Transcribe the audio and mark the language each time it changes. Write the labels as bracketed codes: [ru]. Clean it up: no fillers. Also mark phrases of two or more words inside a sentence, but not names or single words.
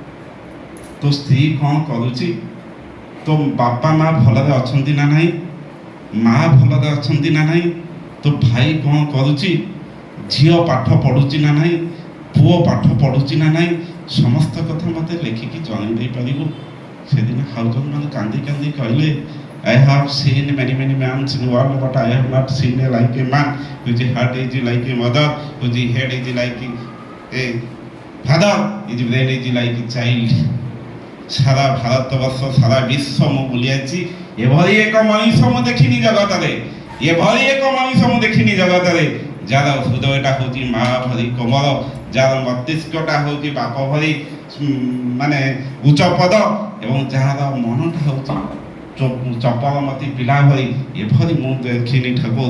[or] ତୋ ସ୍ତ୍ରୀ କ'ଣ କରୁଛି? ତୋ ବାପା ମା ଭଲରେ ଅଛନ୍ତି ନା ନାହିଁ? ମା ଭଲରେ ଅଛନ୍ତି ନା ନାହିଁ? ତୋ ଭାଇ କ'ଣ କରୁଛି? ଝିଅ ପାଠ ପଢ଼ୁଛି ନା ନାହିଁ? ପୁଅ ପାଠ ପଢ଼ୁଛି ନା ନାହିଁ? ସମସ୍ତ କଥା ମୋତେ ଲେଖିକି ଜଣାଇ ଦେଇପାରିବୁ? ସେଦିନ ହାଉଜନ ମାନେ କାନ୍ଦି କାନ୍ଦି କହିଲେ [en] I have seen many men in the world, but I have not seen like a man whose heart is like a mother, whose head is like a father, his brain is like a child. [or] ସାରା ଭାରତବର୍ଷ ସାରା ବିଶ୍ୱ ମୁଁ ବୁଲିଯାଇଛି, ଏଭଳି ଏକ ମଣିଷ ମୁଁ ଦେଖିନି ଜଗତରେ, ଏଭଳି ଏକ ମଣିଷ ମୁଁ ଦେଖିନି ଜଗତରେ ଯାହାର ହୃଦୟଟା ହେଉଛି ମା ଭଳି କୋମଳ, ଯାହାର ମସ୍ତିଷ୍କଟା ହେଉଛି ବାପ ଭଳି ମାନେ ଉଚ୍ଚପଦ, ଏବଂ ଯାହାର ମନଟା ହେଉଛି ଚପଳମତି ପିଲା ଭଳି, ଏଭଳି ମୁଁ ଦେଖିନି ଠାକୁର।